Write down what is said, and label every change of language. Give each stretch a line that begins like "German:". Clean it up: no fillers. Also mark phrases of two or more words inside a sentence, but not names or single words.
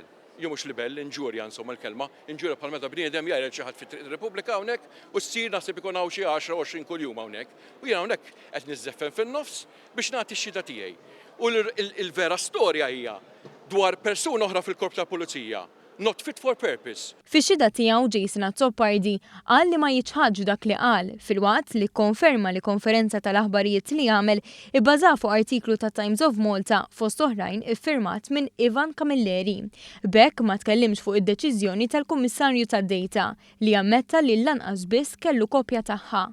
Maltese: Jew mhux libel, inġurja insomma l-kelma, inġurja bħal meta bniedem jgħid xi ħadd fit-Repubblika hawnhekk u ssir naħseb ikun hawn xi 10-20 kuljum hawnhekk. U jien hawnhekk qed niżeffen fin-nofs biex nagħti x-xhieda tiegħi. U l-vera storja hija dwar persuna oħra fil-korp tal-Pulizija.
English: Not fit for purpose.
Maltese: Fix-xhieda tiegħu Jason Azzopardi qal li ma jiċħaġġ dak li qal filwaqt li konferma li konferenza tal-aħbarijiet li għamel ibbaża fuq artiklu ta' Times of Malta fost oħrajn iffirmat minn Ivan Camilleri. B'hekk ma tkellimx fuq id-deċiżjoni tal-Kummissarju tad-Data li ammetta li lanqas biss kellu kopja tagħha.